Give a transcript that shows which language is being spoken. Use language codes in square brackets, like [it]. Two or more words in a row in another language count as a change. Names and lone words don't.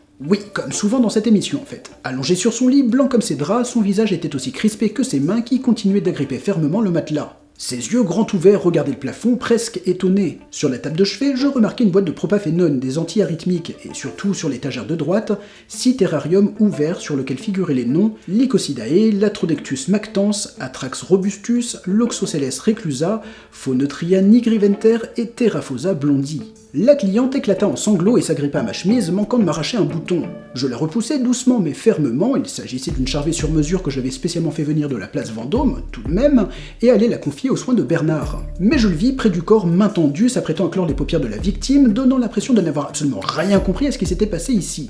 [fr] Oui, comme souvent dans cette émission en fait. Allongé sur son lit, blanc comme ses draps, son visage était aussi crispé que ses mains qui continuaient d'agripper fermement le matelas. Ses yeux grands ouverts regardaient le plafond, presque étonnés. Sur la table de chevet, je remarquai une boîte de propafénone, des antiarythmiques, et surtout sur l'étagère de droite, 6 terrariums ouverts sur lesquels figuraient les noms Lycosidae, Latrodectus mactans, Atrax robustus, Loxocelles reclusa, Phoneutria nigriventer et Terraphosa blondi. La cliente éclata en sanglots et s'agrippa à ma chemise, manquant de m'arracher un bouton. Je la repoussai doucement mais fermement, il s'agissait d'une charvée sur mesure que j'avais spécialement fait venir de la place Vendôme, tout de même, et allait la confier aux soins de Bernard. Mais je le vis près du corps, main tendue, s'apprêtant à clore les paupières de la victime, donnant l'impression de n'avoir absolument rien compris à ce qui s'était passé ici.